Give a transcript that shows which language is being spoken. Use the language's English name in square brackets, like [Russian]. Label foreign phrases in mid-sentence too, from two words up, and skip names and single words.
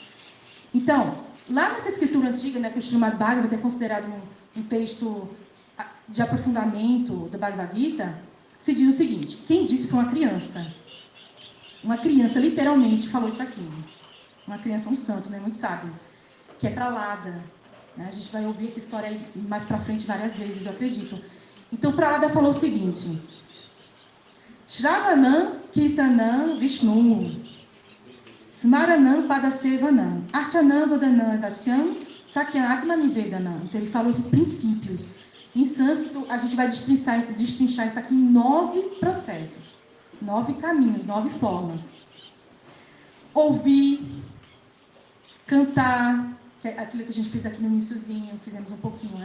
[Portuguese] Então, lá nessa escritura antiga, né, que o Srimad Bhagavata é considerado um texto de aprofundamento do Bhagavad Gita, se diz o seguinte: quem disse para uma criança literalmente falou isso aqui. Uma criança, um santo, né, muito sábio, que é Pralada. Né? A gente vai ouvir essa história aí mais para frente várias vezes, eu acredito. Então, Pralada falou o seguinte: [Sanskrit] Shravanam Kirtanam Vishnu Smaranam Padasevanam Archanam Vadanam Dasyam Sakyatma Nivedanam. [Portuguese] Então, ele falou esses princípios. Em sânscrito, a gente vai destrinchar isso aqui em 9 processos, 9 caminhos, 9 formas. Ouvir, cantar, que é aquilo que a gente fez aqui no iniciozinho, fizemos um pouquinho, né?